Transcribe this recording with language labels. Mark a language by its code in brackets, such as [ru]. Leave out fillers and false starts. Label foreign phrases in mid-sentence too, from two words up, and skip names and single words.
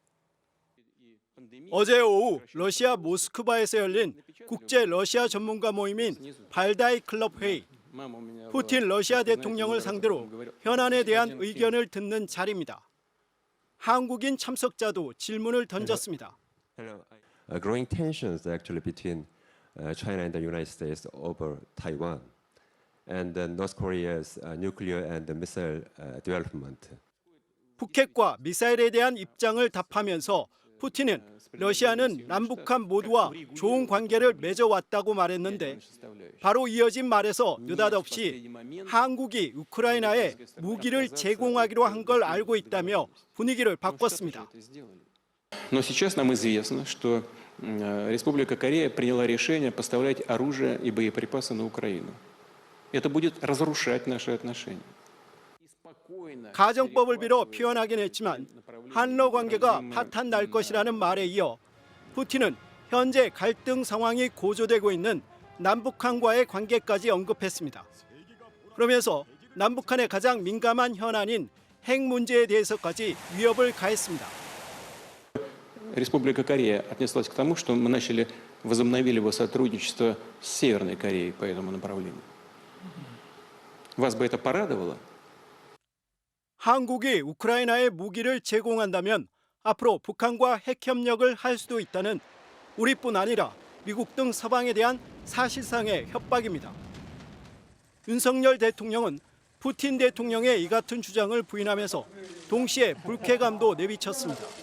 [ko] 어제 오후 러시아 모스크바에서 열린 국제 러시아 전문가 모임인 발다이 클럽 회의. 푸틴 러시아 대통령을 상대로 현안에 대한 의견을 듣는 자리입니다. 한국인 참석자도 질문을 던졌습니다. [en] Growing tensions actually between China and the United States over Taiwan and North Korea's nuclear and missile development. [ko] 북핵과 미사일에 대한 입장을 답하면서 푸틴은 러시아는 남북한 모두와 좋은 관계를 맺어왔다고 말했는데 바로 이어진 말에서 느닷없이 한국이 우크라이나에 무기를 제공하기로 한 걸 알고 있다며 분위기를 바꿨습니다. [ru] Но сейчас нам известно, что Республика Корея приняла решение поставлять оружие и боеприпасы на Украину. Это будет разрушать наши отношения. [ko] 가정법을 빌어 표현하긴 했지만 한러 관계가 파탄 날 것이라는 말에 이어 푸틴은 현재 갈등 상황이 고조되고 있는 남북한과의 관계까지 언급했습니다. 그러면서 남북한의 가장 민감한 현안인 핵 문제에 대해서까지 위협을 가했습니다. [ru] Республика Корея отнеслась к тому, что мы возобновили его сотрудничество с Северной Кореей по этому направлению. Вас бы это порадовало? [ko] 한국이 우크라이나에 무기를 제공한다면 앞으로 북한과 핵 협력을 할 수도 있다는 우리뿐 아니라 미국 등 서방에 대한 사실상의 협박입니다. 윤석열 대통령은 푸틴 대통령의 이 같은 주장을 부인하면서 동시에 불쾌감도 내비쳤습니다.